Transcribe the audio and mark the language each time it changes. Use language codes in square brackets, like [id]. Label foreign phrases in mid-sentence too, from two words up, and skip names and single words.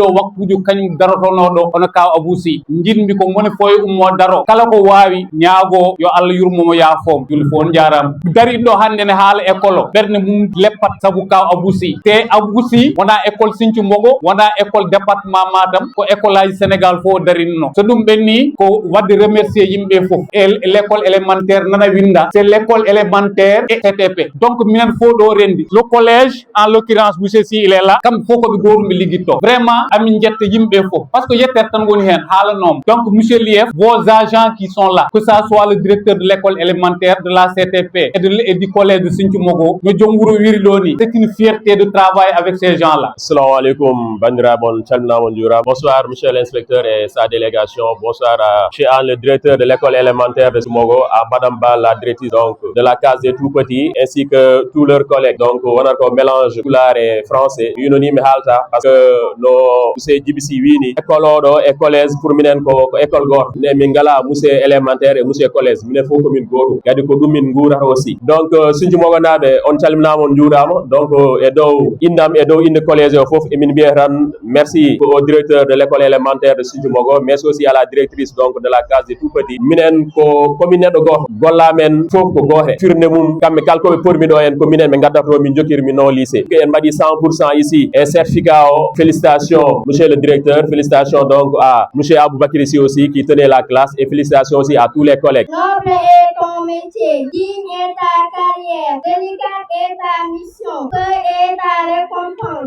[ff] waktuji kañum darotonoɗo hono kaw Abou Sy jilmi ko moni fo e ummo daro kala ko wawi ñaago yo Allah yurmomo yaafom julli fo on jarama dariɗo hande ne haala école o ɓerde mum leppat saabu kaw Abou Sy te Abou Sy wona école Sinthiou Mogo wona école département Matam ko école aji Sénégal fo darinno so ɗum ɓenni ko wadde remercier yimɓe foof e [fr] l' école élémentaire [ff] nana winda [fr] c'est l' école élémentaire et CTP donc [ff] minen fo ɗo rendi [fr] le collège en l'occurrence monsieur Sy il est là [ff] kamɓe fof koɓe gotum ɓe liggitto vraiment amin jetta yimɓe foof [fr] par ce que [ff] yettere tan woni hen haalanoma [fr] donc monsieur l'IF vos agents qui sont là que ça soit le directeur de l' école élémentaire de la CTP et du collège de Sinthiou Mogo [ff] no joom wuuro wiri ɗo ni [fr] c'est une fierté de travailler avec ces gens là. [ar] Assalamu alaikum [ff] bandiraɓe on calminama on jurama. [fr] Bonsoir monsieur l'inspecteur et sa délégation, bonsoir à monsieur Anne le directeur de l'école élémentaire de Mogo, à madame Ba la directrice donc de la case des tout petits ainsi que tous leurs collègues. [ff] Donc wonata ko [fr] mélange pulaar et français unanime [ff] halta [fr] parce que [ff] no monsieur Djiby Sy wini école oɗo e collège pour minen ko école goto ne min ngala [fr] monsieur élémentaire et monsieur collège [ff] minen fof komin gotum kadi ko ɗum min guurata aussi. Donc Sinthiou Mogo naɓe on calminama on jurama donc e dow innam e dow inde collège o foof emin mbiya tan [fr] merci au directeur de l'école élémentaire de Sinthiou Mogo mais aussi à la directrice donc de la case des tout petits [ff] minen ko komin neɗɗo goto gollamen foof ko gote firnde mum kamɓe kala koɓe pormi ɗo en ko minen ɓe gaddato min jokkirmi non lycée en mbaɗi 100% [fr] ici et certificat [ff] o [fr] félicitations monsieur le directeur, félicitations donc à monsieur Aboubacry Sy aussi qui tenait la classe et félicitations aussi à tous les collègues. Noble est ton métier, digne est ta carrière, délicate est ta mission, peu est ta récompense.